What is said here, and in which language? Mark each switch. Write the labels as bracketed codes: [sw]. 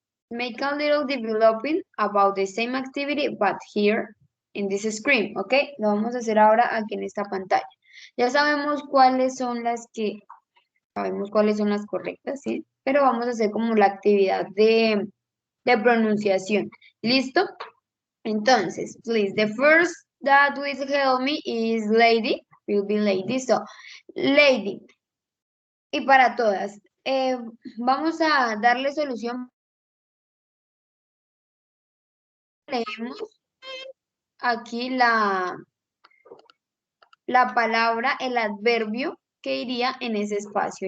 [en] make a little developing about the same activity, but here in this screen, ¿ok? [es] Lo vamos a hacer ahora aquí en esta pantalla. Ya sabemos cuáles son las correctas, ¿sí? Pero vamos a hacer como la actividad de pronunciación. ¿Listo? [en] Entonces, please, the first that will help me is lady, will be lady. So, lady. [es] Y para todas, vamos a darle solución. Leemos aquí la palabra, el adverbio que iría en ese espacio.